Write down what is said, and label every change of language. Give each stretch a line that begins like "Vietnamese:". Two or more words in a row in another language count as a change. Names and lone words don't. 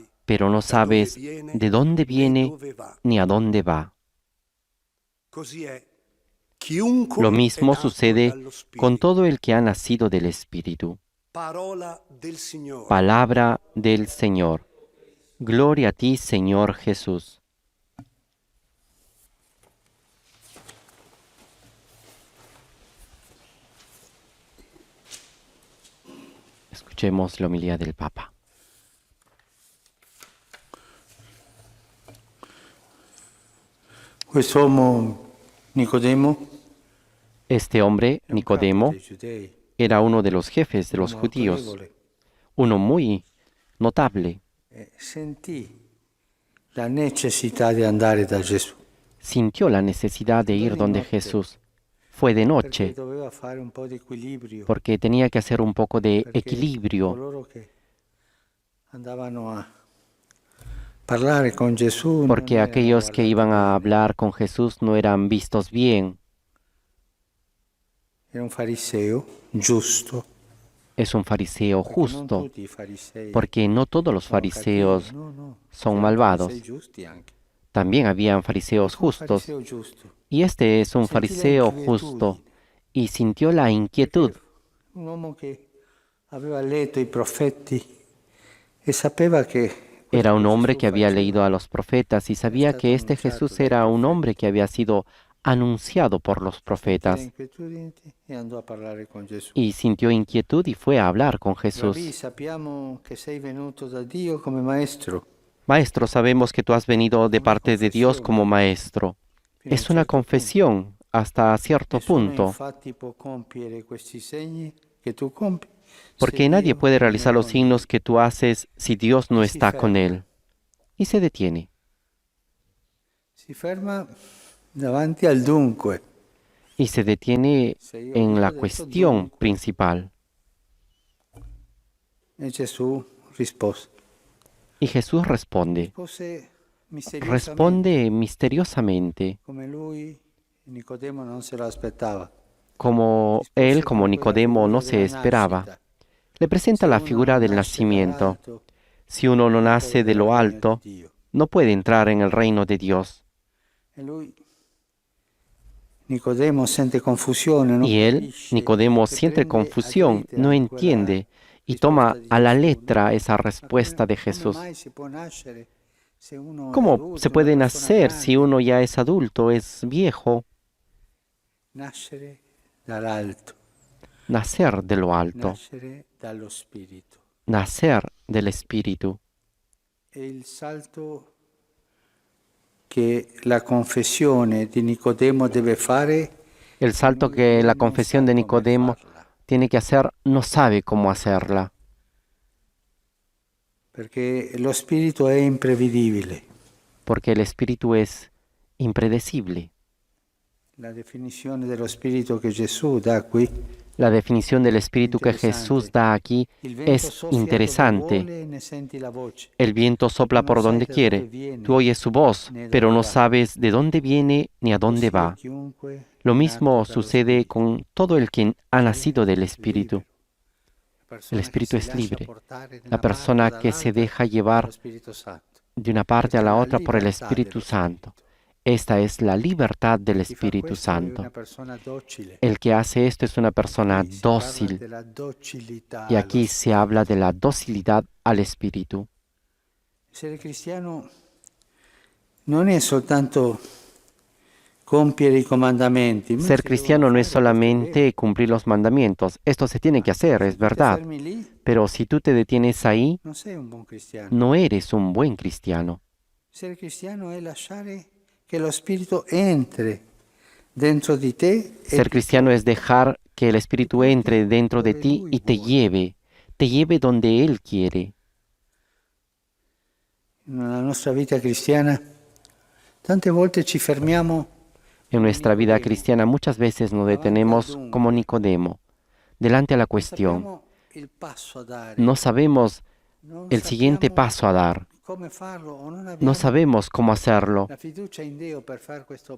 Spanish: pero no
Italian: da dove
Spanish: sabes
Italian: viene
Spanish: de dónde
Italian: né viene dove va.
Spanish: ni a dónde va.
Italian: Così è. Chiunque
Spanish: Lo
Italian: è
Spanish: mismo
Italian: nato
Spanish: sucede
Italian: dallo Spirito.
Spanish: con todo el que ha nacido del Espíritu.
Italian: Parola del Signore.
Spanish: Palabra del Señor. Gloria a ti, Señor Jesús. Escuchemos la homilía del Papa.
Italian: Quest'uomo Nicodemo,
Spanish: Este hombre,
Italian: è un capo Nicodemo, dei Giudei,
Spanish: era uno de los jefes de
Italian: un
Spanish: los
Italian: uomo
Spanish: judíos,
Italian: autorevole,
Spanish: uno muy notable.
Italian: e sentì la necessità di andare da Gesù,
Spanish: Sintió la necesidad de ir donde Jesús. Fue de
Italian: perché
Spanish: noche,
Italian: doveva fare un po' di equilibrio,
Spanish: porque tenía que hacer un poco de
Italian: perché
Spanish: equilibrio,
Italian: coloro che andavano a parlare con Gesù
Spanish: porque
Italian: non
Spanish: aquellos
Italian: erano
Spanish: que iban a
Italian: guardati
Spanish: hablar con Jesús no eran vistos bien.
Italian: bene. Era un fariseo giusto,
Spanish: Es un fariseo
Italian: perché non
Spanish: justo,
Italian: tutti i farisei
Spanish: porque no todos los
Italian: sono
Spanish: fariseos
Italian: cattivi, no,
Spanish: son
Italian: c'erano
Spanish: malvados.
Italian: farisei giusti anche.
Spanish: También habían fariseos
Italian: Un
Spanish: justos,
Italian: fariseo giusto,
Spanish: y este es un Sentí la fariseo
Italian: inquietudine.
Spanish: justo, y sintió la inquietud,
Italian: un uomo che aveva letto i profeti e sapeva che
Spanish: Era un
Italian: quello che
Spanish: hombre
Italian: Gesù
Spanish: que había
Italian: faceva
Spanish: leído a los profetas y sabía que este Jesús era un hombre que había sido anunciado por los
Italian: sentì la
Spanish: profetas,
Italian: inquietudine e andò a parlare con Gesù.
Spanish: y sintió inquietud y fue a hablar con
Italian: Rabbi,
Spanish: Jesús.
Italian: sappiamo che sei venuto da Dio come maestro.
Spanish: Maestro, sabemos que tú has venido de parte de Dios como maestro.
Italian: Fino a un
Spanish: Es una
Italian: certo
Spanish: confesión hasta cierto
Italian: Nessuno
Spanish: punto,
Italian: infatti può compiere questi segni che tu compi,
Spanish: porque
Italian: se
Spanish: nadie
Italian: Dio
Spanish: puede
Italian: non è
Spanish: realizar los
Italian: con
Spanish: signos
Italian: lui.
Spanish: que tú haces si Dios no Y si está con
Italian: ferma.
Spanish: él. Y se detiene.
Italian: Si ferma davanti al dunque.
Spanish: Y se detiene
Italian: Se io
Spanish: en
Italian: dico
Spanish: la
Italian: adesso
Spanish: cuestión
Italian: dunque,
Spanish: principal.
Italian: e Gesù rispose.
Spanish: Y Jesús responde.
Italian: Rispose misteriosamente,
Spanish: Responde misteriosamente,
Italian: come lui, Nicodemo non se lo aspettava.
Spanish: como
Italian: Rispose
Spanish: él, como
Italian: con quella Nicodemo, figura
Spanish: no se
Italian: della
Spanish: esperaba.
Italian: nascita.
Spanish: Le presenta
Italian: Se
Spanish: la
Italian: uno
Spanish: figura
Italian: non
Spanish: del
Italian: nasce
Spanish: nacimiento.
Italian: dall'alto,
Spanish: Si uno no
Italian: non può
Spanish: nace de
Italian: vedere
Spanish: lo
Italian: il regno
Spanish: alto,
Italian: di Dio.
Spanish: no puede entrar en el reino de Dios.
Italian: E lui, Nicodemo, sente confusione, non
Spanish: Y él,
Italian: capisce, Nicodemo, e
Spanish: siente
Italian: prende ad
Spanish: confusión,
Italian: lettera
Spanish: no
Italian: quella
Spanish: entiende y
Italian: risposta
Spanish: toma
Italian: di
Spanish: a la
Italian: Gesù,
Spanish: letra
Italian: no?
Spanish: esa
Italian: Ma
Spanish: respuesta de
Italian: come
Spanish: Jesús.
Italian: mai si può nascere se uno è
Spanish: ¿Cómo
Italian: adulto,
Spanish: se
Italian: una
Spanish: puede
Italian: persona
Spanish: nacer si
Italian: grande?
Spanish: uno ya es adulto, es viejo?
Italian: Nascere dall'alto,
Spanish: Nacer de lo alto,
Italian: nascere dallo Spirito.
Spanish: nacer del Espíritu.
Italian: E il salto che la confessione di Nicodemo deve fare,
Spanish: El salto que la confesión de Nicodemo
Italian: farla,
Spanish: tiene que hacer, no sabe cómo hacerla,
Italian: perché lo Spirito è imprevedibile.
Spanish: porque el Espíritu es impredecible.
Italian: La definizione dello Spirito che Gesù dà qui
Spanish: La definición del Espíritu que Jesús da aquí es interesante. El viento sopla por donde quiere. Tú oyes su voz, pero no sabes de dónde viene ni a dónde va. Lo mismo sucede con todo el que ha nacido del Espíritu. El Espíritu es libre. La persona que se deja llevar de una parte a la otra por el Espíritu Santo. Esta es la libertad del Espíritu Santo. El que hace esto es una persona dócil. Y aquí se habla de la docilidad al Espíritu. Ser cristiano
Italian: non è soltanto compiere i comandamenti.
Spanish: Ser cristiano no es solamente cumplir los mandamientos. Esto se tiene que hacer, es verdad. Pero si tú te detienes ahí,
Italian: Non sei un buon cristiano.
Spanish: no eres un buen cristiano. Ser cristiano
Italian: è lasciare che lo Spirito entre dentro di te
Spanish: Ser cristiano es dejar que el Espíritu entre dentro de ti y te lleve donde Él quiere.
Italian: nella nostra vita cristiana tante volte ci fermiamo
Spanish: En nuestra vida cristiana muchas veces nos detenemos como Nicodemo, delante a la cuestión.
Italian: sappiamo il passo a dare.
Spanish: No sabemos
Italian: Non
Spanish: el siguiente
Italian: sappiamo
Spanish: paso a dar.
Italian: come farlo o non abbiamo
Spanish: No sabemos cómo hacerlo.
Italian: la fiducia in Dio per fare questo